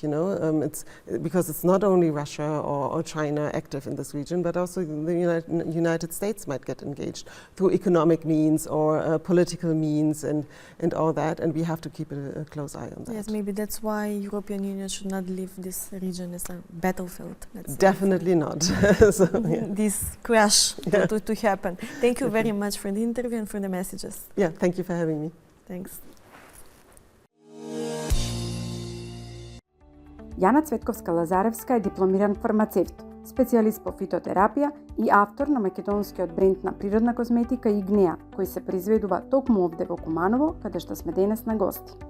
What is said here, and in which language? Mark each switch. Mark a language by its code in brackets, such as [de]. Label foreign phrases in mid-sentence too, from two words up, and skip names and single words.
[en] It's because it's not only Russia or China active in this region, but also the United States might get engaged through economic means or political means and all that, and we have to keep a close eye on that. Yes, maybe that's why European Union should not leave this region as a battlefield. Definitely not. So, yeah. This crash to happen. Thank you very much for the interview and for the messages. Yeah, thank you for having me. Thanks. [mk] Јана Цветковска-Лазаревска е дипломиран фармацевт, специјалист по фитотерапија и автор на македонскиот бренд на природна козметика Игнеа, кој се произведува токму овде во Куманово, каде што сме денес на гости.